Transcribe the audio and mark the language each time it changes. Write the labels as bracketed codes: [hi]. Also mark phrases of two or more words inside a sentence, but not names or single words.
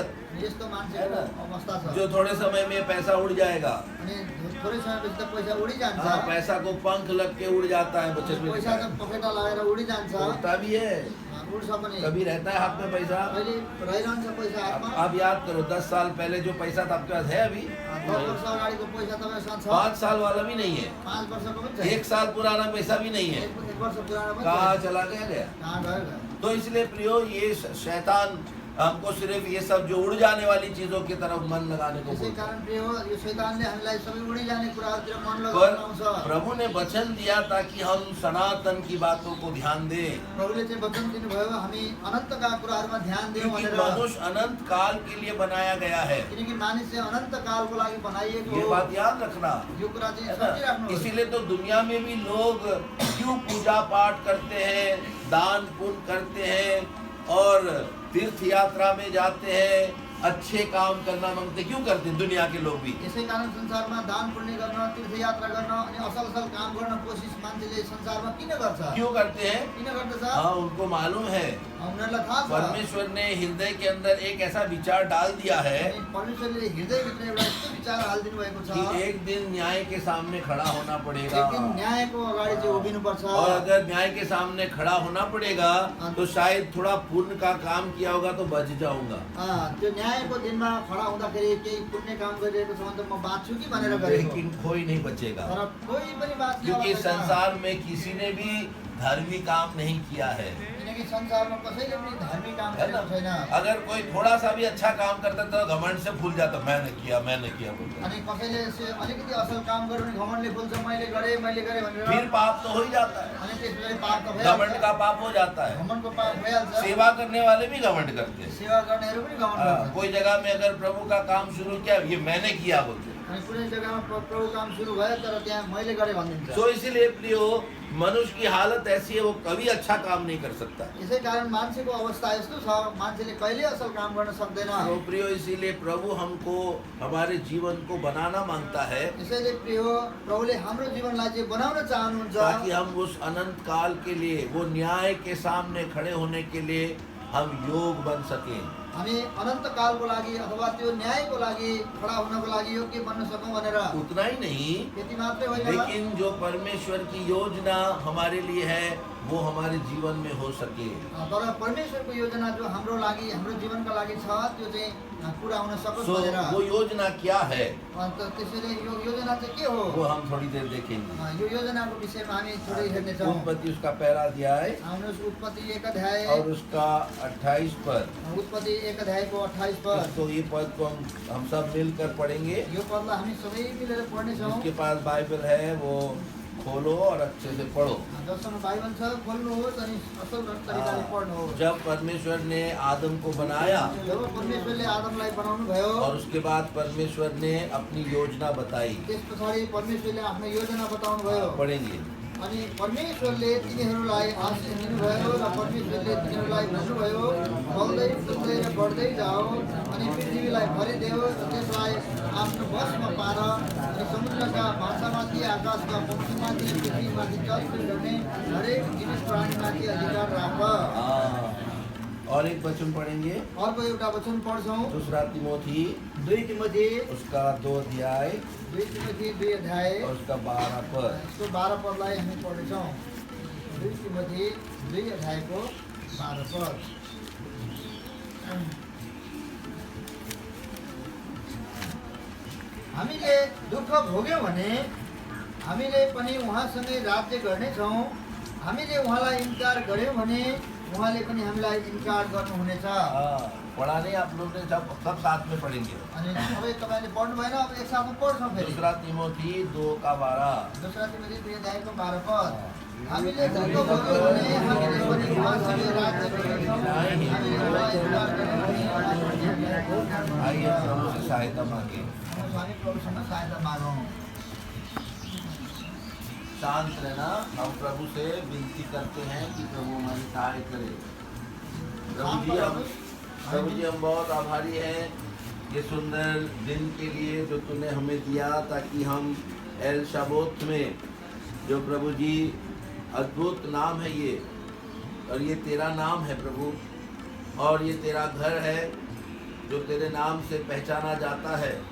[ne] यस्तो मान्छेको अवस्था छ। [hi] जो थोड़े समय में पैसा उड़ जाएगा। [ne] अनि थोरै समयपछि त पैसा उडिजान्छ। [hi] पैसा को पंख लग के उड़ जाता है, बचत में [ne] पैसा त पखेटा लगाएर उडिजान्छ। [hi] उड़ता भी है, [ne] उड्छ पनि। [hi] कभी रहता है हाथ में पैसा। [ne] कहिले रहिरहन्छ पैसा हातमा। [hi] आप याद करो 10 साल पहले जो पैसा था आपके पास है अभी? [ne] 10 वर्ष अगाडिको पैसा तपाईँसँग छ। [hi] 5 साल वाला भी नहीं है, [ne] 5 वर्षको पनि छैन। [hi] 1 साल पुराना पैसा भी नहीं है। [ne] 1 वर्ष पुरानो पनि कहाँ छैन। [hi] चला गया? [ne] कहाँ गयो? [hi] तो इसलिए प्रियो ये शैतान हमको सिर्फ ये सब जो उड़ जाने वाली चीजों की तरफ मन लगाने को [ne] यसै [hi] बोलता है। [ne] कारण प्रिय हो यो शैतानले हामीलाई सबै उडिजाने कुराहरूतिर मन [hi] पर [ne] लगाउँछ। [hi] प्रभु ने वचन दिया ताकि हम सनातन की बातों को ध्यान दें, [ne] प्रभुले चाहिँ वचन दिनुभयो हामी अनन्तका कुराहरूमा ध्यान दियौँ [hi] क्योंकि [ne] भनेर। [hi] मनुष्य अनंत काल के लिए बनाया गया है। [ne] किनकि मानिस चाहिँ अनन्त कालको लागि बनाइएको [hi] ये [ne] हो। [hi] बात याद रखना [ne] यो कुरा चाहिँ [hi] है ना? [ne] सोचिराख्नुहोस्। [hi] इसीलिए तो दुनिया में भी लोग क्यों पूजा पाठ करते हैं, दान पुण्य करते हैं और तीर्थ यात्रा में जाते हैं, अच्छे काम करना मांगते, क्यों करते हैं दुनिया के लोग भी? [ne] यसै कारण संसारमा दान पुण्य गर्न तीर्थयात्रा गर्न अनि असल असल काम गर्न कोसिस मान्छेले संसारमा किन गर्छ? [hi] क्यों करते हैं? [ne] किन गर्दछ? [hi] हाँ, उनको मालूम है [ne] उनीहरूलाई थाहा छ। [hi] परमेश्वर ने हृदय के अंदर एक ऐसा विचार डाल दिया है [ne] अनि परमेश्वरले हृदयभित्र एउटा यस्तो विचार हालिदिनु भएको छ। [hi] कि एक दिन न्याय के सामने खड़ा होना पड़ेगा। [ne] एक दिन न्यायको अगाडि चाहिँ उभिनुपर्छ। [hi] और अगर न्याय के सामने खड़ा होना पड़ेगा तो शायद थोड़ा पुण्य का काम किया होगा तो बच जाऊंगा, [ne] त्यो न्यायको दिनमा खडा हुँदाखेरि केही पुण्य काम गरिरहेको छ भने त म बाँच्छु कि भनेर गरेको। [hi] लेकिन कोई नहीं बचेगा, [ne] तर कोही पनि बाँच्ने [hi] क्योंकि [ne] अवस्था छैन। [hi] संसार में किसी ने भी धार्मिक काम नहीं किया है, [ne] किनकि संसारमा कसैले पनि धार्मिक काम [hi] है ना? [ne] गरेको छैन। [hi] अगर कोई थोड़ा सा भी अच्छा काम करता तो घमंड से भूल जाता, मैंने किया बोलता। [ne] अनि कसैले अलिकति असल काम गर्यो भने घमण्डले बोल्छ मैले गरेँ भनेर। [hi] फिर पाप तो हो ही जाता है, [ne] अनि त्यसपछि पाप त [hi] घमंड [ne] भइहाल्छ। [hi] का पाप हो जाता है। [ne] घमण्डको पाप भइहाल्छ। [hi] सेवा करने वाले भी घमंड करते हैं। [ne] सेवा गर्नेहरू पनि घमण्ड गर्छन्। [hi] कोई जगह में अगर प्रभु का काम शुरू किया, ये मैंने किया बोलते। [ne] अनि कुनै जग्गामा प्रभु काम सुरु भयो तर त्यहाँ मैले गरेँ भनिदिन्छ। [hi] तो इसीलिए प्रियो मनुष्य की हालत ऐसी है, वो कभी अच्छा काम नहीं कर सकता। [ne] यसै कारण मान्छेको अवस्था यस्तो छ मान्छेले कहिले असल काम गर्न सक्दैन। [hi] तो प्रियो इसीलिए प्रभु हमको हमारे जीवन को बनाना मांगता है [ne] यसैले प्रिय हो प्रभुले हाम्रो जीवनलाई चाहिँ बनाउन चाहनुहुन्छ [hi] ताकि हम उस अनंत काल के लिए, वो न्याय के सामने खड़े होने के लिए हम योग बन सकें। [ne] हामी अनन्त कालको लागि अथवा त्यो न्यायको लागि खडा हुनको लागि योग्य बन्न सकौँ भनेर। [hi] उतना ही नहीं, [ne] त्यति मात्रै होइन [hi] लेकिन जो परमेश्वर की योजना हमारे लिए है वो हमारे जीवन में हो सके। [ne] तर परमेश्वरको योजना जो हाम्रो लागि हाम्रो जीवनका लागि छ त्यो चाहिँ पुरा हुन सकोस् सो भनेर। [hi] वो योजना क्या है [ne] अन्त त्यसैले यो योजना चाहिँ के हो? [hi] वो हम थोड़ी देर देखेंगे। [ne] यो योजनाको विषयमा हामी थोरै हेर्नेछौँ। [hi] उत्पत्ति उसका पहला अध्याय [ne] आउनुहोस् उत्पत्ति 1 अध्याय [hi] और उसका 28 पद। [ne] उत्पत्ति 1 अध्यायको 28 पद। [hi] तो ये पद को हम सब मिलकर पढ़ेंगे। [ne] यो पदलाई हामी सबै मिलेर पढ्नेछौँ। [hi] जिसके पास बाइबल है वो खोलो और अच्छे से पढ़ो। [ne] जससँग बाइबल छ खोल्नुहोस् अनि असल तरिकाले पढ्नुहोस्। [hi] जब परमेश्वर ने आदम को बनाया [ne] जब परमेश्वरले आदमलाई बनाउनु भयो [hi] और उसके बाद परमेश्वर ने अपनी योजना बताई, [ne] त्यस पछाडि परमेश्वरले आफ्नो योजना बताउनु भयो। [hi] पढ़ेंगे। [ne] अनि परमेश्वरले तिनीहरूलाई आशीष दिनुभयो र परमेश्वरले तिनीहरूलाई भन्नुभयो फल्दै जसले बढ्दै जाओ अनि पृथ्वीलाई भरिदेऊ त्यसलाई आफ्नो बसमा पार अनि समुद्रका भाषामाथि आकाशका पक्षीमाथि पृथ्वीमाथि चलफिर गर्ने हरेक जीवित प्राणीमाथि अधिकार राख। [hi] और एक वचन पढ़ेंगे, [ne] अर्को एउटा वचन पढ्छौँ, [hi] दूसरा तिमोथी [ne] 2 तिमोथी [hi] उसका 2 अध्याय [ne] 2 तिमोथी 2 अध्याय [hi] और उसका 12 पद। [ne] यसको 12 पदलाई हामी पढ्छौँ। 2 तिमोथी 2 अध्यायको 12 पद। हामीले दुःख भोग्यौँ भने हामीले पनि उहाँसँगै राज्य गर्नेछौँ। हामीले उहाँलाई इन्कार गऱ्यौँ भने उहाँले पनि हामीलाई इन्कार गर्नुहुनेछ। [hi] पढ़ा नहीं आप लोग ने, सब साथ में पढ़ेंगे। [ne] अनि सबै तपाईँले पढ्नु भएन, अब एकसाथमा पढ्छौँ फेरि। [hi] दूसरा तिमोथी 2:12। [ne] दूसरा तिमोथी 2 अध्यायको 12 पद। हामीले दुःख भोग्यौँ भने हामीले पनि उहाँसँगै राज्य गर्नेछौँ। हामीले उहाँलाई इन्कार गऱ्यौँ भने उहाँले पनि हामीलाई [hi] आइए प्रभु से सहायता मांगे। [ne] हामी प्रभुसँग सहायता मागौँ। [hi] शांत रहना। हम प्रभु से विनती करते हैं कि प्रभु हमारी सहाय करे। प्रभु जी हम बहुत आभारी हैं ये सुंदर दिन के लिए जो तूने हमें दिया, ताकि हम एल शबोत में, जो प्रभु जी अद्भुत नाम है ये, और ये तेरा नाम है प्रभु, और ये तेरा घर है जो तेरे नाम से पहचाना जाता है।